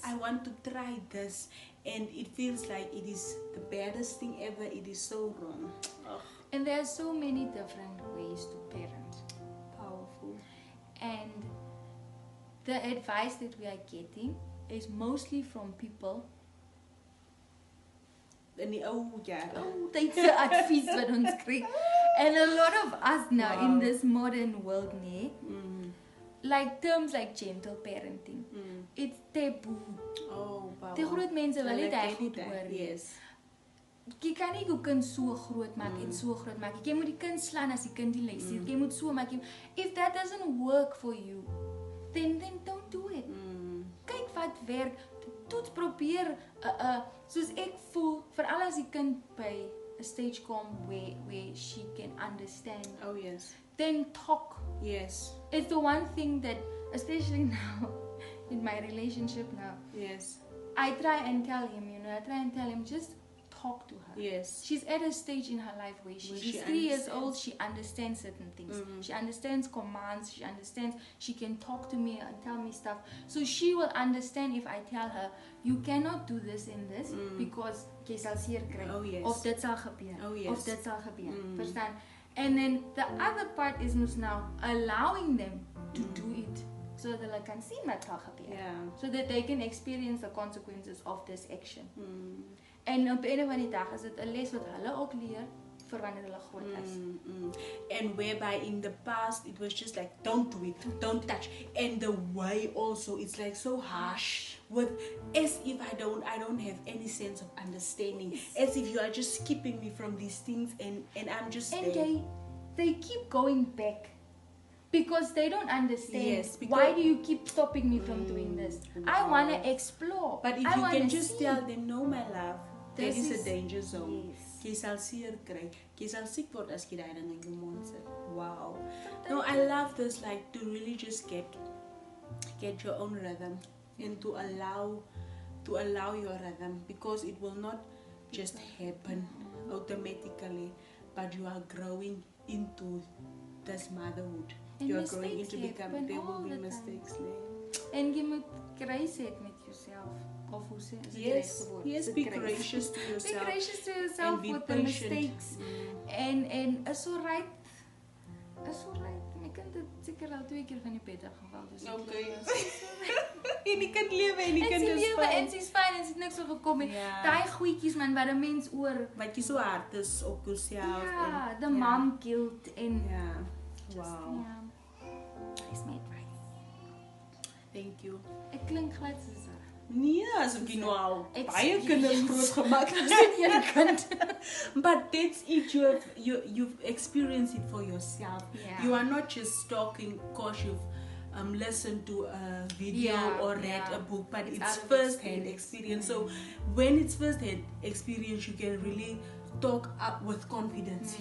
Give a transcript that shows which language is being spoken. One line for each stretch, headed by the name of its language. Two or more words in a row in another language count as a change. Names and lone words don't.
English: I want to try this, and it feels like it is the baddest thing ever. It is so wrong. Ugh. And there are so many different ways to parent. Powerful. And the advice that we are getting is mostly from people.
Afrikaans: Tydse advies wat ons kry.
English: And a lot of us now in this modern world, like terms like gentle parenting, it's taboo. Oh, wow.
Afrikaans: Die groot mense wil nie daai goed hoor nie. Yes. Jy kan nie jou kind so groot maak en so groot maak. Jy moet die kind slaan as die kind die luister. Jy moet so maak.
English: If that doesn't work for you, then don't do it.
Afrikaans: Kyk wat werk. Toets probeer soos ek voel veral as die kind by 'n stage kom
English: where she can understand. Oh yes. Then talk. Yes. It's the one thing that, especially now in my relationship now. Yes. I try and tell him, just talk to her. Yes. She's at a stage in her life where she's 3 years old, she understands certain things. She understands commands, she can talk to me and tell me stuff. So she will understand if I tell her, you cannot do this and this because
Afrikaans: jy sal seer kry.
English: Oh, yes.
Afrikaans: Of dit sal gebeur.
English: Oh, yes.
Afrikaans: Of dit sal gebeur. Verstaan?
English: And then the other part is now allowing them to do it. So that they can see
Afrikaans: wat sal gebeur.
English: Yeah. So that they can experience the consequences of this action.
Afrikaans: En op een of ander dag is dit 'n les wat hulle ook leer vir wanneer hulle groot is.
English: And whereby in the past it was just like don't do it, don't touch, and the way also it's like so harsh with as if I don't have any sense of understanding, as if you are just keeping me from these things and I'm just and there. they keep going back because they don't understand. Yes, why do you keep stopping me from doing this? I want to explore. But if I you can just see. tell them, no my love, that is a danger zone. Yes.
Afrikaans: Jy sal seer kry. Jy sal siek word as jy daai ding in jou mond sit.
English: Wow. No, I love this, like to really just get your own rhythm and to allow your rhythm, because it will not just happen automatically, but you are growing into this motherhood. And You are growing into happen there will all be the mistakes.
Afrikaans: En jy moet grace hê met jouself. Of hoe sê is
English: Yes, be gracious to Be yourself. gracious to yourself be with the patient. mistakes. And is alright. Is alright.
Afrikaans: My kind het seker al 2 keer van die bed afgeval. Dus Okay. En die kind lewe en die kind is lewe en sy's fyn en sy het niks oorgekom nie. Ja. Daai goedjies man wat 'n mens oor Wat jy so hard is op jouself. ja,
English: the mom guilt en
Afrikaans: Ja.
English: just, Wow. ja. Is my advice. Thank you.
Afrikaans: Ek klink glad soos Nee, asof jy nou al Ek baie sê- kinders groot gemaak het. een kind.
English: But that's it. You've experienced it for yourself. Yeah. You are not just talking because you've listened to a video or read a book, but it's out of first-hand experience. So when it's first-hand experience, you can really talk up with confidence.